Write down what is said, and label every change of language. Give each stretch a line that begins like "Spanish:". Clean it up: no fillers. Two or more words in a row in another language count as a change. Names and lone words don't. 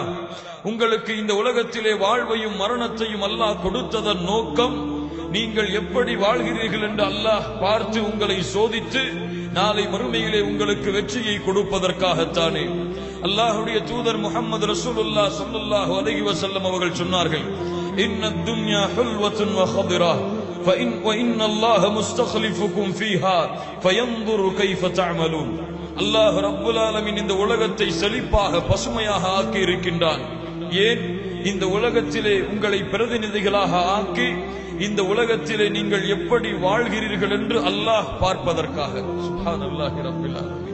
Tamil: உங்களுக்கு இந்த உலகத்திலே வாழ்வையும் மரணத்தையும் அல்லாஹ் கொடுத்ததன் நோக்கம் நீங்கள் எப்படி வாழ்கிறீர்கள் என்று அல்லாஹ் பார்த்து உங்களை சோதித்து நாளை மறுமையிலே உங்களுக்கு வெற்றியை கொடுப்பதற்காகத்தானே. அல்லாஹ்வுடைய தூதர் முஹம்மது ரசூலுல்லாஹ்
Arabic: صلى الله عليه وسلم
Tamil: அவர்கள் சொன்னார்கள்,
Arabic: إن الدنيا حلوة وخضرة فإن الله مستخلفكم فيها فينظر كيف تعملون.
Tamil: அல்லாஹ்
Arabic: رب العالمين
Tamil: இந்த உலகத்தை செழிப்பாக பசுமையாக ஆக்கி இருக்கின்றான். ஏன்? இந்த உலகத்திலே உங்களை பிரதிநிதிகளாக ஆக்கி இந்த உலகத்திலே நீங்கள் எப்படி வாழ்கிறீர்கள் என்று அல்லாஹ் பார்ப்பதற்காக.
Arabic: سبحان الله رب العالمين.